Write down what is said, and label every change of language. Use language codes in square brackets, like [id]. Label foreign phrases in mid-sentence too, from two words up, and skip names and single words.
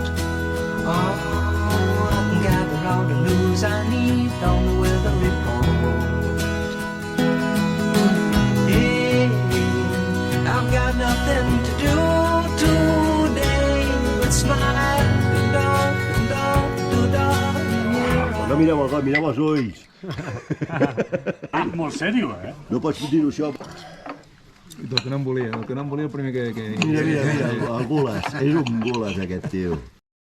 [en] Oh, I can gather all the news I need on the weather report. Hey, I've got nothing to do today but smile and [ca] No mireu el got, mireu els ulls. Molt sèrio, eh? No pots dir-ho això. Del que no em volia el primer que... Mira, el gules. És un gules, aquest tio.